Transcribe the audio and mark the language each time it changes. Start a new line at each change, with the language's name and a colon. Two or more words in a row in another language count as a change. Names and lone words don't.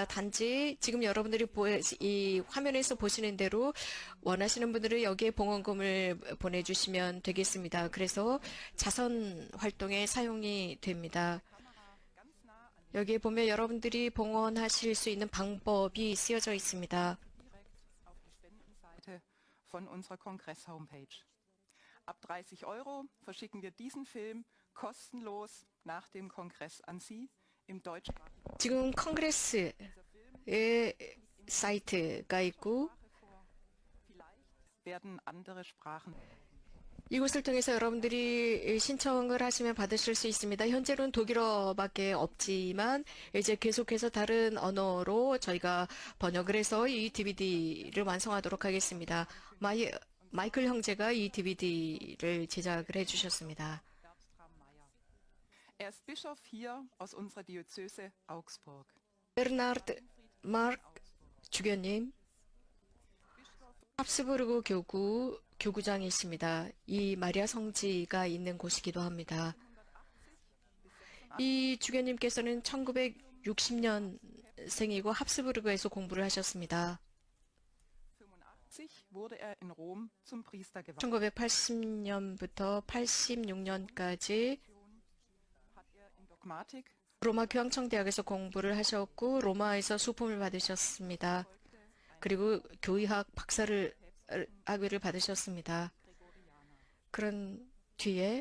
Korean: 단지 지금 여러분들이 이 화면에서 보시는 대로 원하시는 분들은 여기에 봉헌금을 보내주시면 되겠습니다. 그래서 자선 활동에 사용이 됩니다. 여기에 보면 여러분들이 봉헌하실 수 있는 방법이 쓰여져 있습니다.
German: von unserer Kongress-Homepage. Ab 30 Euro verschicken wir diesen Film kostenlos nach dem Kongress an Sie im deutschsprachigen.
Korean: 지금 컨그레스의 사이트가 있고
German: Vielleicht werden andere Sprachen.
Korean: 이곳을 통해서 여러분들이 신청을 하시면 받으실 수 있습니다. 현재로는 독일어밖에 없지만 이제 계속해서 다른 언어로 저희가 번역을 해서 이 DVD를 완성하도록 하겠습니다. 마이클 형제가 이 DVD를 제작을 해주셨습니다.
German: Er ist Bischof hier aus unserer Diözese Augsburg.
Korean: 베르나르드 마르크 주교님, 합스부르크 교구장이십니다. 이 마리아 성지가 있는 곳이기도 합니다. 이 주교님께서는 1960년생이고 합스부르크에서 공부를 하셨습니다.
German: 85 wurde er in Rom zum Priester geweiht.
Korean: 1980년부터 86년까지
German: Hat er in Dogmatik
Korean: 로마 교황청대학에서 공부를 하셨고 로마에서 수품을 받으셨습니다. 그리고 교의학 박사를 학위를 받으셨습니다. 그런 뒤에